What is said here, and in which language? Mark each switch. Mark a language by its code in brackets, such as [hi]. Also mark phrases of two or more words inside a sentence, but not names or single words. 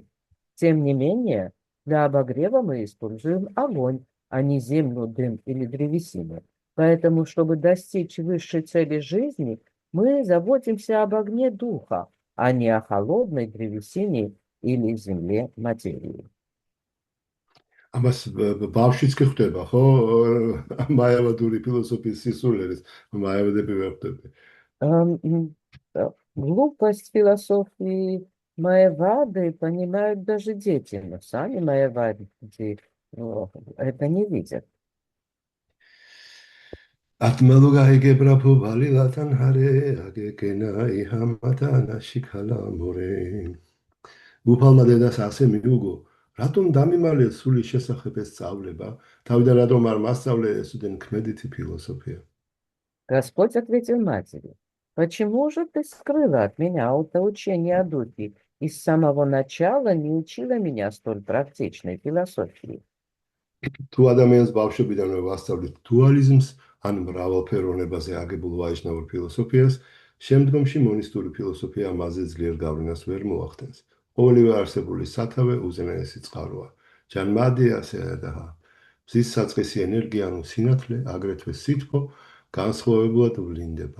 [ru] Тем не менее, для обогрева мы используем огонь, а не землю, дым или древесину. Поэтому, чтобы достичь высшей цели жизни, мы заботимся об огне духа, а не о холодной древесине или земле материи. [ka] ამას ბავშვიც კი ხვდება, ხო? მაევადური ფილოსოფიის სისულელეს მაევადები ვერ ხვდები. [ru] Глупость философии Майавады понимают даже дети, но сами Майавади это не видят. ატმალუ გაიგებრა ფუბალი ლათან ჰარე აგეკენა იჰამათან აშიქალა მორე. [ka] უფალმა დედას ასე მიუგო, რატომ დამიმალეს სულის შესახებ ეს სწავლება, თავიდან რატომ არ მასწავლე ესუდენ ქმედითი ფილოსოფია. [ru] Господь ответил матери: почему же ты скрыла от меня это учение о духе и с самого начала не учила меня столь практичной философии? [ka] თუ ადამიანს ბავშვობიდანვე ვასწავლით დუალიზმს, ან მრავალფეროვნებაზე აგებულ ვაიშნავურ ფილოსოფიას, შემდგომში მონისტური ფილოსოფია ამაზე ძლიერ გავლენას ვერ მოახდენს. ყოველივე არსებული სათავე უზენაესი წყაროა. [sa] जन्माद्यस्य यतः. [ka] მზის საწყისი ენერგია, ანუ სინათლე, აგრეთვე სითბო, განსხვავებულად ვლინდება.